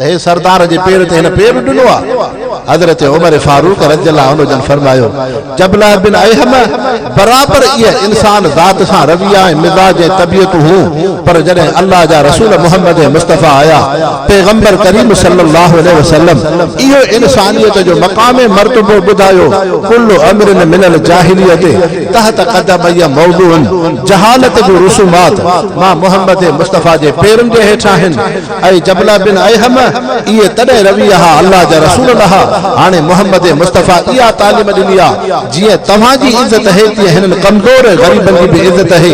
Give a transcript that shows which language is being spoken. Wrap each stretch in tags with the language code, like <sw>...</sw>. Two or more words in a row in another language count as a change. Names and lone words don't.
<sd>हे सरदार जे पेर ते हिन पेर ॾिनो आहे। हज़रत उमर फारूक</sd> <ar>رضي الله عنه</ar> <sd>जन फरमायो जबला बिन अयहम बराबर ये इंसान ज़ात सां रविया ऐं मिजाज ऐं तबियत हूं, पर जॾहिं अल्लाह जा रसूल मोहम्मद मुस्तफ़ा आया पैगंबर करीम</sd> <ar>صلى الله عليه وسلم</ar> <sd>इहो इंसानियत जो मक़ाम मर्तबो ॿुधायो।</sd> <ar>كل أمر من الجاهلية تحت قدمي موضوع</ar> <sd>जहालत बि रुसूमात मां मोहम्मद मुस्तफ़ा जे पेरनि जे हेठां आहिनि। ऐं जबला बिन अयहम इहे तॾहिं रविया अल्लाह जा रसूल रहा। हाणे मोहम्मद मुस्तफ़ा इहा तालीम ॾिनी आहे जीअं तव्हांजी इज़त है तीअं हिननि कमज़ोर ग़रीबनि जी बि इज़त है।</sd>